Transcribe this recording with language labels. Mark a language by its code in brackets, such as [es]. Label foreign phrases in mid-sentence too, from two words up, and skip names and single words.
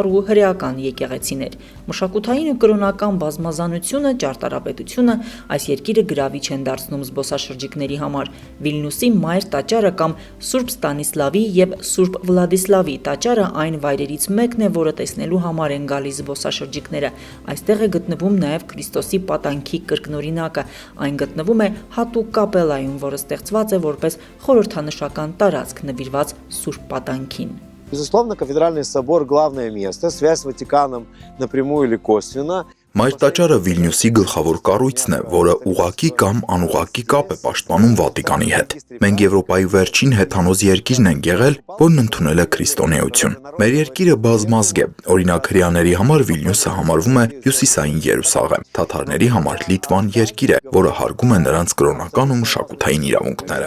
[hy] ու հրեական եկեղեցիներ։ Մշակութային ու կրոնական բազմազանությունը, ճարտարապետությունը այս երկիրը գրավիչ են դարձնում զբոսաշրջիկների համար։ Վիլնյուսի մայր տաճարը կամ Սուրբ Ստանիսլավի և Սուրբ Վլադիսլավի տաճարը այն վայրերից մեկն է, որը տեսնելու համար են գալիս զբոսաշրջիկները։ Այստեղ է գտնվում նաև Քրիստոսի պատանքի կրկնօրինակը, այն գտնվում է հատուկ կապելայում, որը ստեղծված է որպես խորհրդանշական տարածք նվիրված Սուրբ Պատանքին։ [ru] Безусловно, кафедральный собор – главное место, связь с Ватиканом напрямую или косвенно. [hy] Մայր տաճարը Վիլնյուսի գլխավոր կառույցն է, որը ուղղակի կամ անուղղակի կապ է պաշտպանում Վատիկանի հետ։ Մենք Եվրոպայի վերջին հեթանոց երկիրն ենք եղել, որն ընդունել է քրիստոնեություն։ Մեր երկիրը բազմազգ է, օրինակ հրեաների համար Վիլնյուսը համարվում է հյուսիսային Երուսաղեմ, թաթարների համար Լիտվան երկիր է, որը հարգում է նրանց կրոնական ու մշակութային իրավունքները։